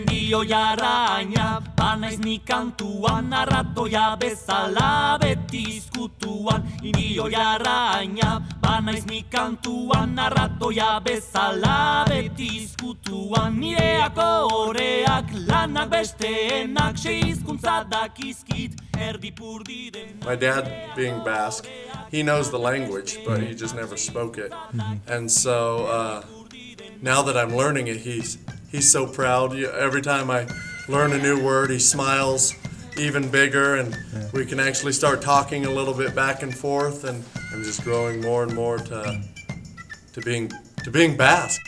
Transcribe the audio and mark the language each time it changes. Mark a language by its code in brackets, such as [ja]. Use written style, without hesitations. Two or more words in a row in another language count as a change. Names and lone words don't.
[eu] indio jarraina, banaiz ni kantuan, arratoia bezala beti izkutuan. Indio jarraina, banaiz ni kantuan, arratoia bezala beti izkutuan. Nireako oreak, lanak besteenak, sei hizkuntza dakizkit, erdipurdi den. [en] My dad, being Basque, he knows the language, but he just never spoke it. And so now that I'm learning it, he's so proud. Every time I learn a new word, he smiles even bigger, and we can actually start talking a little bit back and forth, and I'm just growing more and more to being Basque.